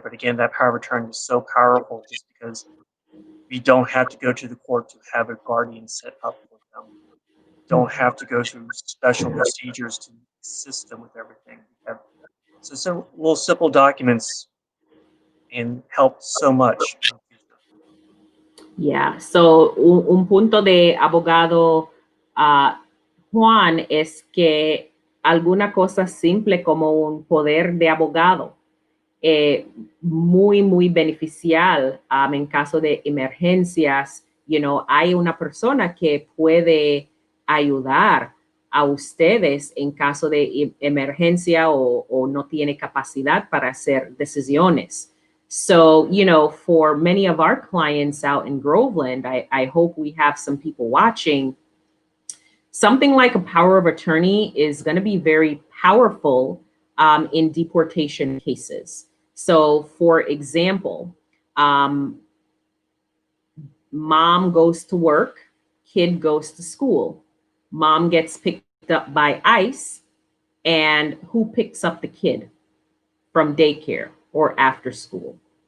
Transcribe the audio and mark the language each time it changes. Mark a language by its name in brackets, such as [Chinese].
[English] But again, that power of attorney is so powerful just because we don't have to go to the court to have a guardian set up for them. Don't have to go through special procedures to assist them with everything. So some little simple documents and help so much in the future. [Spanish] Yeah, so un punto de abogado Juan es que alguna cosa simple como un poder de abogado, muy, muy beneficial en caso de emergencias. [English] You know, [Spanish] hay una persona que puede ayudar a ustedes en caso de emergencia o no tiene capacidad para hacer decisiones. [English] So, you know, for many of our clients out in Groveland, I hope we have some people watching. Something like a power of attorney is going to be very powerful in deportation cases. So, for example, mom goes to work, kid goes to school, mom gets picked up by ICE, and who picks up the kid from daycare or after school?